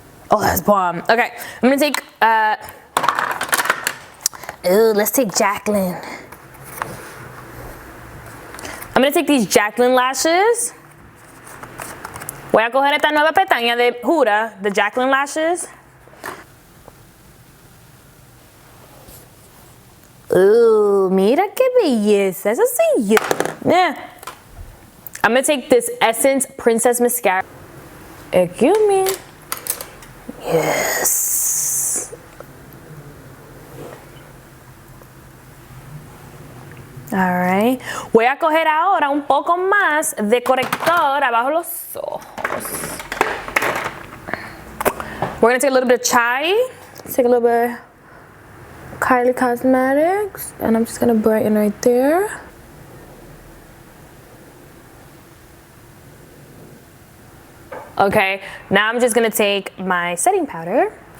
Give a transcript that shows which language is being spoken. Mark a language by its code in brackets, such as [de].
[en] Oh, that's bomb. Okay, I'm gonna take, let's take Jacqueline. I'm gonna take these Jacqueline lashes. [es] Voy a coger esta nueva pestaña de Huda, the Jacqueline lashes. Ooh, mira qué belleza. Eso sí yo. Yeah. [en] I'm gonna take this Essence Princess Mascara. Excuse me. Yes. Alright. [es] Voy a coger ahora un poco más de corrector abajo los ojos. [en] We're gonna take a little bit of chai. Let's take a little bit of Kylie Cosmetics, and I'm just gonna brighten right there. Okay, now I'm just gonna take my setting powder.